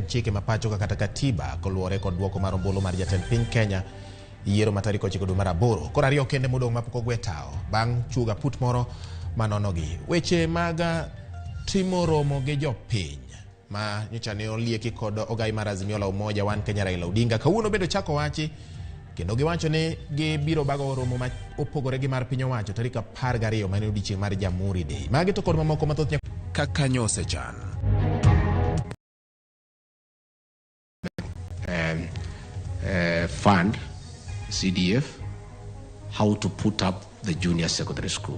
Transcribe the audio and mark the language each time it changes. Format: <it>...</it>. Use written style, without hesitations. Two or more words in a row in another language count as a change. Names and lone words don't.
<luo>chike mapacho kata katiba koluwore kod duoko mar ombulu mar jatend piny Kenya yiero matarik 9 dwe mar 8 koro ariyo kende modong' mapok ogwe tao bang' chuga put moro manonogi weche mag timo romo gi jopiny ma nyocha ne olieki kod ogai mar Azimio la Umoja wan Kenya Raila Odinga kawuono bedo chako wachi kendo giwacho ni gibiro bago romo ma opogore gi mar piny owacho tarik 12 mane odiochieng' mar Jamhuri Day magi to kod mamoko mathoth kaka nyose chan</luo> <en>fund CDF how to put up the junior secondary school.</en>